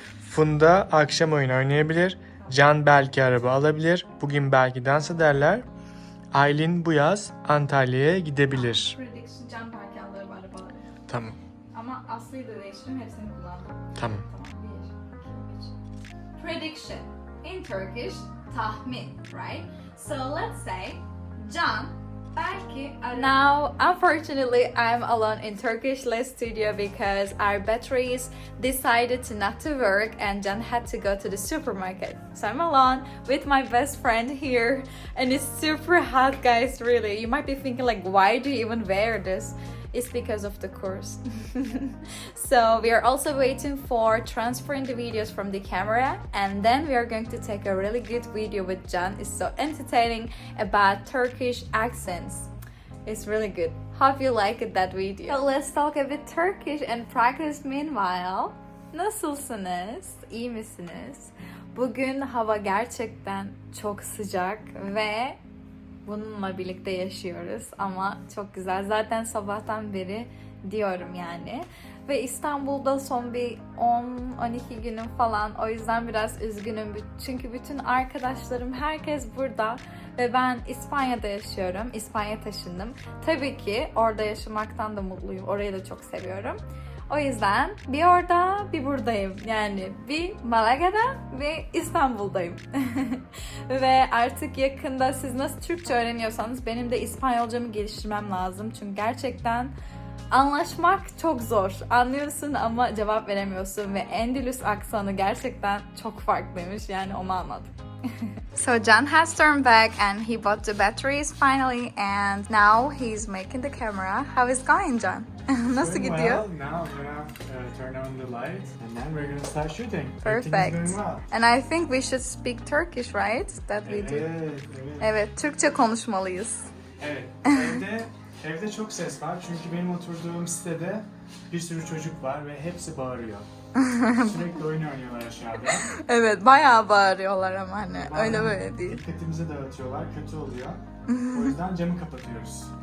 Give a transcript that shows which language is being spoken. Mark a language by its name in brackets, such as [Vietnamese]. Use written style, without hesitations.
[Turkish] Funda akşam oyun oynayabilir. Can belki araba alabilir. Bugün belki dans ederler. Aylin bu yaz Antalya'ya gidebilir. Prediction, Can belki araba alabilir. Tamam. Ama Aslı'yı da değiştirdim, hepsini kullandım. Tamam. [English] 1, 2, 3. Prediction. In Turkish, tahmin, right? So let's say, [Turkish] Can belki araba. [English] Now, unfortunately, I'm alone in Turkishle studio because our batteries decided to not to work, and Can had to go to the supermarket. So I'm alone with my best friend here, and it's super hot, guys, really. You might be thinking like, why do you even wear this? It's because of the course. So we are also waiting for transferring the videos from the camera, and then we are going to take a really good video with Can. It's so entertaining about Turkish accents. It's really good. Hope you like that video. So let's talk a bit Turkish and practice meanwhile. [Turkish] Nasılsınız? İyi misiniz? Bugün hava gerçekten çok sıcak ve bununla birlikte yaşıyoruz ama çok güzel. Zaten sabahtan beri diyorum yani. Ve İstanbul'da son bir 10-12 günüm falan. O yüzden biraz üzgünüm. Çünkü bütün arkadaşlarım, herkes burada. Ve ben İspanya'da yaşıyorum. İspanya taşındım. Tabii ki orada yaşamaktan da mutluyum. Orayı da çok seviyorum. O yüzden bir orada bir buradayım. Yani bir Malaga'da ve İstanbul'dayım. Ve artık yakında siz nasıl Türkçe öğreniyorsanız benim de İspanyolcamı geliştirmem lazım. Çünkü gerçekten anlaşmak çok zor. Anlıyorsun ama cevap veremiyorsun ve Endülüs aksanı gerçekten çok farklıymış. Yani onu anladım. [English] So Can has turned back and he bought the batteries finally, and now he's making the camera. How is it going, Can? [Turkish] Nasıl [English] Doing [Turkish] gidiyor? [English] well. Now I'm gonna turn on the lights and then we're gonna start shooting. Perfect. Everything's going well. And I think we should speak Turkish, right? That we do. [Turkish] Evet. Evet, Türkçe konuşmalıyız. Evet. Evde çok ses var çünkü benim oturduğum sitede bir sürü çocuk var ve hepsi bağırıyor. Sürekli oyun oynuyorlar aşağıda. Evet, bayağı bağırıyorlar ama hani öyle böyle değil. Dikkatimizi dağıtıyorlar, kötü oluyor. O yüzden camı kapatıyoruz.